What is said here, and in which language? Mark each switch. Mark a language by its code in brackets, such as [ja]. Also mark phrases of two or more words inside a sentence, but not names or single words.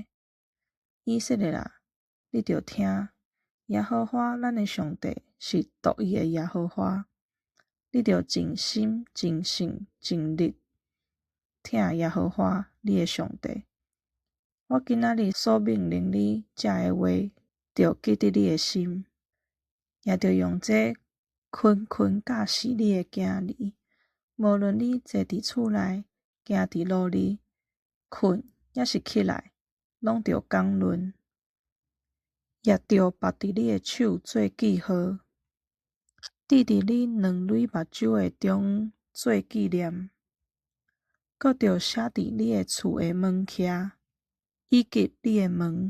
[nan] 以色列啊，你着聽，耶和華咱的上帝是獨一的耶和華，你着盡心、盡性、盡力聽耶和華你的上帝。我今仔日所命令你這的話，着記佇你的心，也着用這訓教示你的囝兒。無論你坐佇厝內，行佇路裡，困抑是起來，攏着講論，也着縛佇你的手做記號，滴佇你兩蕊目睭的中央做紀念，閣着寫佇你的厝的門徛，以及你的門。